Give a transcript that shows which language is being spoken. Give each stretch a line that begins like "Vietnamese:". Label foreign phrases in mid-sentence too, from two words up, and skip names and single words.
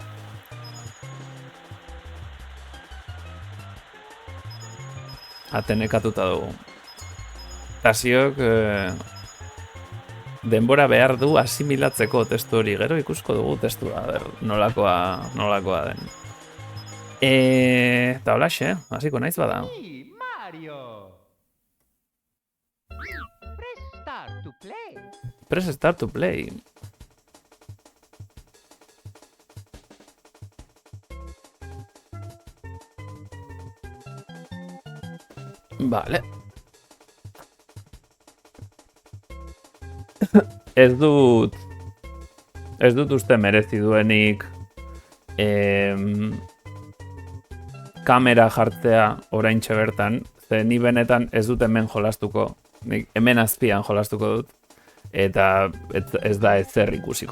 Basque: Atenekatuta dugu. Tasiok denbora behar du asimilatzeko testu hori, gero ikusko dugu testua, nolakoa den. Eta holaxe, hasiko naiz bada.
English: Hey, Mario! Press start to play. Press start to play.
Basque: Vale. Ez dut uste merezi duenik kamera jartzea oraintxe bertan, ze ni benetan ez dut hemen jolastuko, nik hemen azpian jolastuko dut, eta ez da ezer ikusiko.